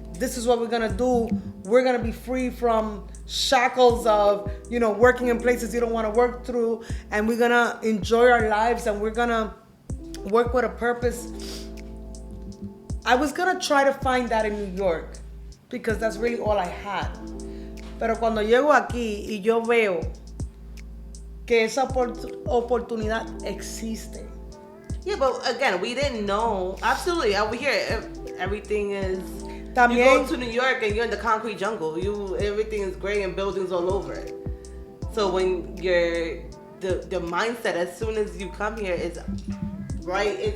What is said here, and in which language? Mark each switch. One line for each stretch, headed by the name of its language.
English: This is what we're gonna do. We're gonna be free from shackles of, working in places you don't want to work through, and we're gonna enjoy our lives, and we're gonna work with a purpose. I was gonna try to find that in New York, because that's really all I had.
Spanish: Pero cuando llego aquí y yo veo que esa oportunidad existe.
English: Yeah, but again, we didn't know. Absolutely, over here, everything is.
Spanish: También,
English: you go to New York and you're in the concrete jungle. Everything is gray and buildings all over it. So when the mindset, as soon as you come here, is right.